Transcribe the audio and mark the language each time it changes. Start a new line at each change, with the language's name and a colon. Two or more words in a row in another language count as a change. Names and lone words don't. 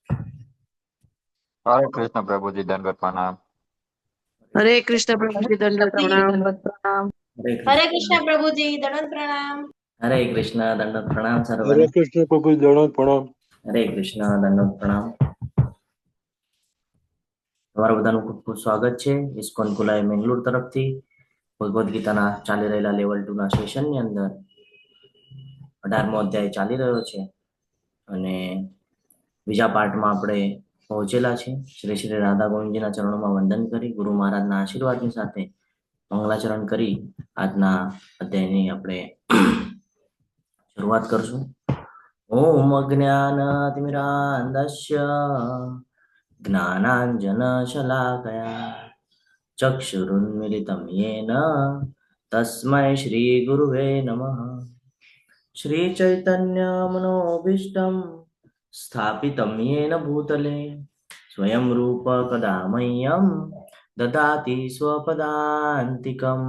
Hindi: हरे कृष्ण प्रभु जी दंडवत प्रणाम। हरे कृष्ण प्रभु जी दंडवत प्रणाम। हरे हरे कृष्ण कृष्ण प्रभु जी दंडवत प्रणाम। हरे कृष्ण दंडवत प्रणाम सर्वने। हरे कृष्ण प्रभु दंडवत प्रणाम। हरे कृष्ण दंडवत प्रणाम।
Gujarati: તમારા બધાનું ખૂબ ખૂબ સ્વાગત છે ઇસ્કોન કુલાઈ મેંગલુર તરફથી ભગવદ્ ગીતાના ચાલી રહેલા લેવલ 2 ના સેશનની અંદર 18મો અધ્યાય ચાલી રહ્યો છે અને બીજા પાર્ટમાં આપણે પહોંચેલા છે। શ્રી શ્રી રાધા ગોવિંદજીના ચરણોમાં વંદન કરી ગુરુ મહારાજના આશીર્વાદની સાથે મંગલાચરણ કરી આજના અધ્યાયની આપણે શરૂઆત કરશું।
Sanskrit: ॐ अज्ञानतिमिरान्धस्य ज्ञानाञ्जनशलाकया चक्षुरुन्मिलितं येन तस्मै श्रीगुरुवे नमः। श्रीचैतन्यमनोभीष्टं स्थापितं येन भूतले स्वयं रूप कदा मह्यं ददाति स्वपदान्तिकं।